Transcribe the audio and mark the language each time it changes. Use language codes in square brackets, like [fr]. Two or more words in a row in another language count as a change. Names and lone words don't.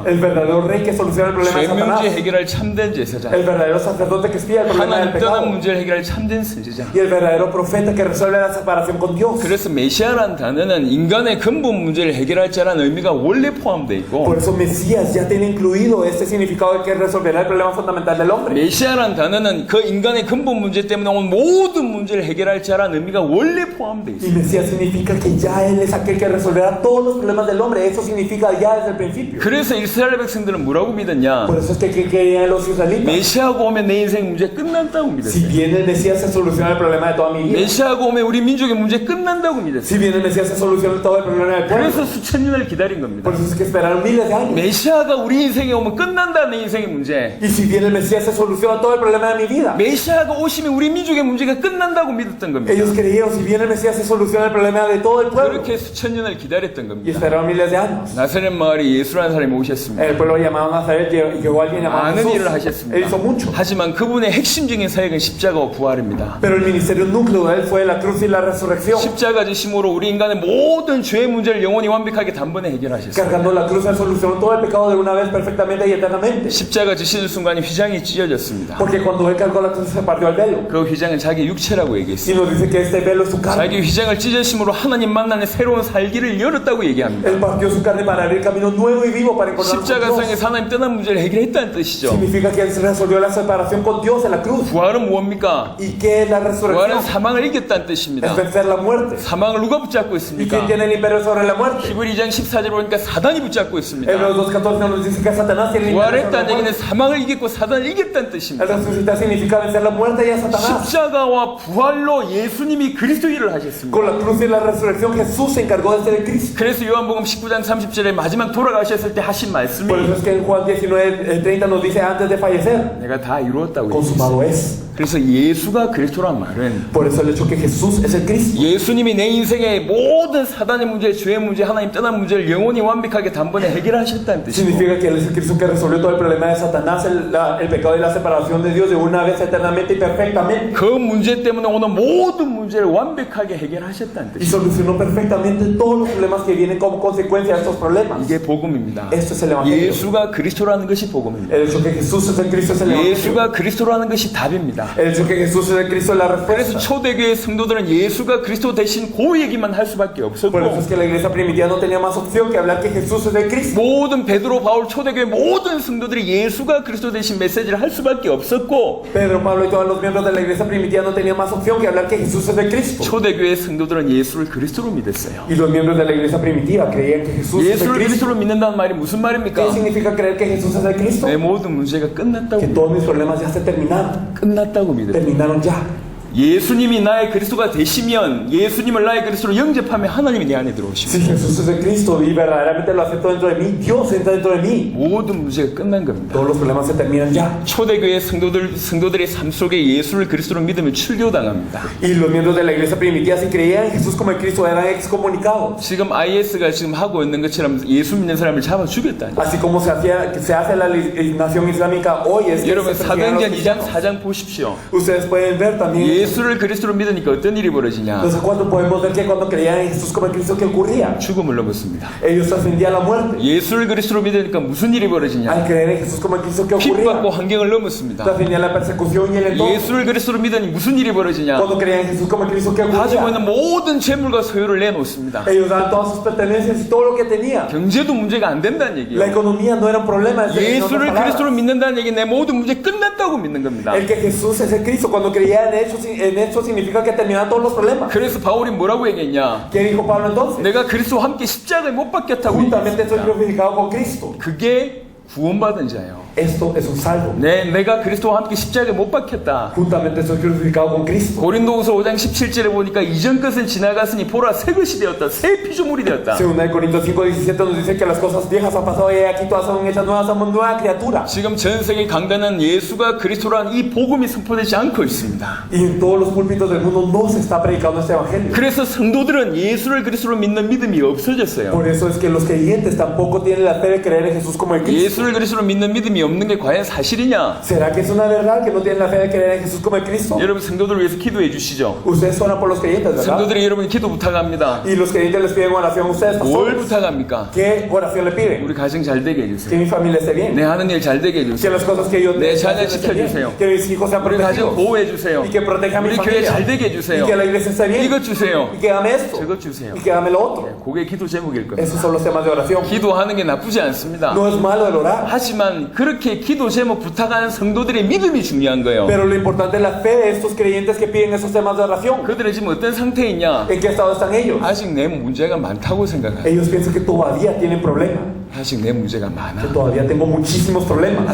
[es] El verdadero rey que soluciona el problema de [ko] 죄 문제 [es] Satanás. [ko] 해결할 참된 제사장, [es] El verdadero sacerdote que espía el problema del [ko] 하나님 떠난 [es] pecado. [ko] 문제를 해결할 참된 선지자. [es] Y el verdadero profeta que resuelve la separación con Dios. [ko] 그래서 메시아라는 단어는 인간의 근본 문제를 해결할 자라는 의미가 원래 포함되어 있고, [es] Por eso Mesías ya tiene incluido este significado de que resolverá el problema fundamental del hombre. [ko] 메시아라는 단어는 그 인간의 근본 문제 때문에 온 모든 문제를 해결할 자라는 의미가 원래 포함되어 [es] Y [ko] 있어요. [es] Mesías significa que ya Él es aquel que resolverá todos los problemas del hombre. Eso significa ya desde el principio. [ko] 그래서 이스라엘 백성들은 뭐라고 믿었냐? [es] Por eso es que creían los israelitas. [ko] 메시아가 오면 내 인생 문제 끝난다고 [es] Si [ko] 믿었어요. [es] viene el Mesías se soluciona el problema de toda mi vida. [ko] 메시아가 오면 우리 민족의 문제 끝난다고 믿었어요. [es] Si viene el Mesías se soluciona todo el problema del pueblo. [ko] 그래서 수천 년을 기다린 겁니다. [es] Por eso es que esperaron miles de años. [ko] 메시아가 우리 인생에 오면 끝난다 내 인생의 문제. [es] Y si viene el Mesías se soluciona todo el problema de mi vida. [ko] 메시아가 오시면 우리 민족의 문제가 끝난다고 믿었던 겁니다. [es] Ellos creyeron si viene el Mesías se soluciona el problema de todo el pueblo. [ko] 그렇게 수천 년을 기다렸던 [es] Y [ko] 겁니다. [es] esperaron miles de años. [ko] 나사렛 마을에 예수라는 사람이 오셨습니다. [es] El pueblo llamado Nazaret llegó alguien llamado [ko] 많은 일을 [es] Jesús. Él [ko] 하셨습니다. [es] hizo mucho. [ko] 하지만 그분의 핵심적인 사역은 십자가와 부활입니다. [es] Pero el ministerio núcleo de él fue la cruz y la resurrección. [ko] 십자가 지심으로 우리 인간의 모든 죄의 문제를 영원히 완벽하게 단번에 해결하셨어요. [es] Cargando la cruz, él solucionó todo el pecado de una vez perfectamente y eternamente. [ko] 십자가 지시는 순간에 휘장이 찢어졌습니다. [es] Porque cuando él cargó la cruz se partió el velo. [ko] 그 휘장은 자기 육체라고 [es] Y [ko] 얘기했어요. [es] nos dice que este velo es su carne. [ko] 자기 휘장을 찢으심으로 하나님 만나는 새로운 살기를 열었다고 얘기합니다. [es] Él partió su carne para abrir camino nuevo y vivo para encontrarnos con [ko] 십자가상에서 [es] Dios. [ko] 하나님 떠난 문제를 해결했다는 뜻이죠. [es] Significa que él se resolvió la separación con Dios en la cruz. [ko] 부활은 뭡니까? [es] ¿Y qué es la resurrección? [ko] 부활은 사망을 이겼다는 뜻입니다. [es] Es vencer la muerte. [ko] 사망을 누가 붙잡고 [es] ¿Y [ko] 있습니까? [es] quién tiene el imperio sobre la muerte? [ko] 히브리 2장 14절 보니까 사단이 붙잡고 있습니다. [es] Hebreos 2:14 nos dice que Satanás tiene el imperio sobre la [ko] 부활했다는 얘기는 [es] muerte. [ko] 사망을 이겼고 사단을 이겼다는 뜻입니다. [es] El resucitar significa vencer la muerte y a Satanás. [ko] 십자가와 부활로 예수님이 그리스도 일을 하셨습니다. [es] Con la cruz y la resurrección Jesús se encargó de ser el Cristo. [ko] 그래서 요한복음 19장 30절에 마지막 돌아가셨을 때 하신 말씀이 [es] Por eso es que en Juan 19:30 nos dice antes de fallecer, [ko] 내가 다 이루었다고 했어요. [es] consumado es. [ko] 그래서 예수가 그리스도란 말은 [es] Por eso el hecho que Jesús es el Cristo. [ko] 예수님이 내 인생의 모든 사단의 문제, 죄의 문제, 하나님 떠난 문제를 영원히 완벽하게 단번에 해결하셨다는 뜻이고 [es] Significa que Él es el Cristo que resolvió todo el problema de Satanás, el pecado y la separación de Dios de una vez eternamente y perfectamente. [ko] 그 문제 때문에 오는 모든 문제를 완벽하게 해결하셨다는 [es] Y [ko] 뜻이고 [es] solucionó perfectamente todos los problemas que vienen como consecuencia de estos problemas. [ko] 이게 복음입니다. [es] Esto es el Evangelio. [ko] 예수가 그리스도라는 것이 복음입니다. [es] El hecho que Jesús es el Cristo es el Evangelio. [ko] 예수가 그리스도라는 것이 답입니다. [es] El hecho que Jesús es el Cristo es la [ko] 그래서 [es] respuesta. [ko] 초대교회 성도들은 예수가 그리스도 대신 그 얘기만 할 수밖에 [es] Por eso es [ko] 없었고 [es] que la iglesia primitiva no tenía más opción que hablar que Jesús es el Cristo. [ko] 모든 베드로, 바울, 초대교회 모든 성도들이 예수가 그리스도 대신 메시지를 할 수밖에 없었고 [es] Pedro, Pablo y todos los miembros de la iglesia primitiva no tenían más opción que hablar que Jesús es el Cristo. [ko] 초대교회 성도들은 예수를 그리스도로 믿었어요. [es] Y los miembros de la iglesia primitiva creían que Jesús es el [ko] 예수를 [es] Cristo. [ko] 그리스도로 믿는다는 말이 무슨 말입니까? [es] ¿Qué significa creer que Jesús es el Cristo? [ko] 내 모든 문제가 끝났다고 [es] Que todos mis problemas ya se terminaron. [ko] 끝났다고 믿어요. [es] Terminaron ya. [ko] 예수님이 나의 그리스도가 되시면 예수님을 나의 그리스도로 영접하면 하나님이 내 안에 [es] Si [ko] 들어오십니다. [es] Jesús es el Cristo y verdaderamente lo acepto dentro de mí, Dios entra dentro de mí. [ko] 모든 문제가 끝난 겁니다. [es] Todos los problemas se terminan ya. [ko] 초대교회 성도들의 삶 속에 예수를 그리스도로 믿으면 출교당합니다. [es] Y los miembros de la iglesia primitiva, si creían en Jesús como el Cristo, eran excomunicados. [ko] 지금 IS가 지금 하고 있는 것처럼 예수 믿는 사람을 잡아 죽였다니. [es] Así como se hace la nación islámica hoy, es que [ko] 여러분 [es] se persiguen a los [ko] 사도행전 2장 [es] cristianos. [ko] 4장 보십시오. [es] Ustedes pueden ver también. [ko] 예수를 그리스도로 믿으니까 어떤 일이 벌어지냐? [es] Entonces, cuando podemos ver que cuando creían en Jesús como el Cristo, ¿qué ocurría? [ko] 죽음을 넘었습니다. [es] Ellos trascendían la muerte. [ko] 예수를 그리스도로 믿으니까 무슨 일이 벌어지냐? [es] Al creer en Jesús como el Cristo, ¿qué ocurría? [ko] 핍박과 환경을 넘었습니다. [es] Trascendían la persecución y el entorno. [ko] 예수를 그리스도로 믿으니 무슨 일이 벌어지냐? [es] Cuando creían en Jesús como el Cristo, ¿qué [ko] 가지고 [es] ocurría? [ko] 있는 모든 재물과 소유를 내놓습니다. [es] Ellos daban todas sus pertenencias y todo lo que tenían. [ko] 경제도 문제가 안 된다는 [es] La [ko] 얘기예요. [es] economía no era un problema. en otras [ko] 예수를 [es] palabras. [ko] 그리스도로 믿는다는 얘기는 내 모든 문제 끝났다고 믿는 겁니다. [es] El que Jesús es el Cristo, cuando creía en hecho significa que terminaban todos los problemas. [ko] 그래서 바울이 뭐라고 얘기했냐? [es] ¿Qué dijo Pablo entonces? [ko] 내가 그리스도와 함께 십자가에 못 박혔다고 [es] Juntamente estoy [ko] 얘기했습니다. [es] glorificado con Cristo. [ko] 그게 구원받은 자예요. [es] Esto es un salvo. [ko] 내가 그리스도와 함께 십자가에 못 박혔다. [es] Juntamente estoy glorificado con Cristo. [ko] 고린도후서 5장 17절에 보니까 이전 것은 지나갔으니 보라 새 것이 되었다. 새 피조물이 되었다. [es] Segunda de Corintios 5:17 nos dice que las cosas viejas han pasado y aquí todas son hechas nuevas, somos nueva criatura. [ko] 지금 전 세계 강단은 예수가 그리스도라는 이 복음이 선포되지 않고 있습니다. [es] Y en todos los púlpitos del mundo no se está predicando este evangelio. [ko] 그래서 성도들은 예수를 그리스도로 믿는 믿음이 없어졌어요. [es] Por eso es que los creyentes tampoco tienen la fe de creer en Jesús como el Cristo. [ko] 예수를 그리스도로 믿는 믿음이 없는 게 과연 사실이냐? [es] ¿Será que es una verdad que no tienen la fe de creer en Jesús como el Cristo? [ko] 여러분 성도들을 위해서 기도해 주시죠. [es] Ustedes oran por los creyentes, ¿verdad? [ko] 성도들이 여러분 기도 부탁합니다. [es] Y los creyentes les piden oración a ustedes, [ko] 뭘 [es] pastores. [ko] 부탁합니까? [es] ¿Qué oración le piden? [ko] 우리 가정 잘 되게 [es] Que [ko] 해주세요. [es] mi familia esté bien. [ko] 내 하는 일 잘 되게 [es] Que [ko] 해주세요. [es] las cosas que yo [ko] 내 [es] tengo [ko] 자녀 [es] estén bien. [ko] 지켜주세요. [es] Que mis hijos sean [ko] 우리 가정 [es] protegidos. [ko] 보호해 주세요. [es] Y que proteja a mi [ko] 우리 교회 [es] familia. [ko] 잘 되게 해주세요. [es] Y que la iglesia esté bien. [ko] 이것 주세요. [es] Y que ame esto. [ko] 저것 주세요. [es] Y que ame lo otro. [ko] 그게 기도 제목일 겁니다. [es] Esos son los temas de oración. [ko] 기도하는 게 나쁘지 않습니다. [es] No es malo el orar. [ko] 하지만 그렇게 기도 제목 부탁하는 성도들의 믿음이 중요한 거예요. [es] Pero lo importante es la fe de estos creyentes que piden esos temas de oración. [ko] 그들이 지금 어떤 상태에 있냐? [es] ¿En qué estado están ellos? [ko] 아직 내 문제가 많다고 생각해요. [es] Ellos piensan que todavía tienen problemas. [ko] 아직 내 문제가 많아. [es] Que todavía tengo muchísimos problemas.